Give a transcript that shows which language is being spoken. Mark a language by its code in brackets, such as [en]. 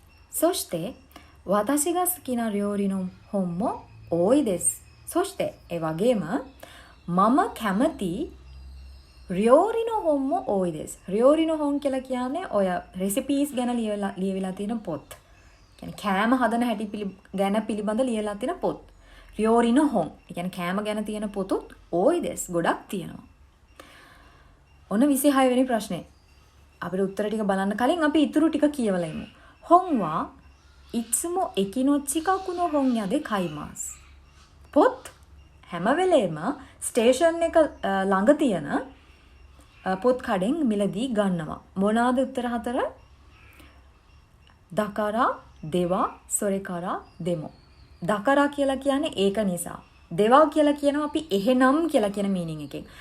[ja] そして私が好きな料理の本も多いです。そして [si] ඒ වගේම මම කැමති රියෝරි [ja] の本も多いです。 [si] රියෝරිの本කියලා කියන්නේ ඔය රෙසිපීස් ගැන ලියවිලා තියෙන පොත්. කියන්නේ කෑම හදන හැටි ගැන පිළිබඳ ලියලා තියෙන පොත්. රියෝරිの本. ඒ කියන්නේ කෑම ගැන තියෙන පොතුත් 多いです. ගොඩක් තියෙනවා. ඔන්න 26 වෙනි ප්‍රශ්නේ. අපිට උත්තර ටික බලන්න කලින් අපි ඉතුරු ටික කියවලා ඉමු. [ja] 本はいつも駅の近くの本屋で買います. [si] පොත් හැම වෙලේම ස්ටේෂන් එක ළඟ තියෙන පොත් කඩෙන් මිලදී ගන්නවා. මොනවාද උත්තර 4? දකරා, දෙවා, සොරේකරා, දෙමෝ. දකරා කියලා කියන්නේ ඒක නිසා. දෙවා කියලා කියනවා අපි එහෙනම් කියලා කියන මීනින් එකෙන්.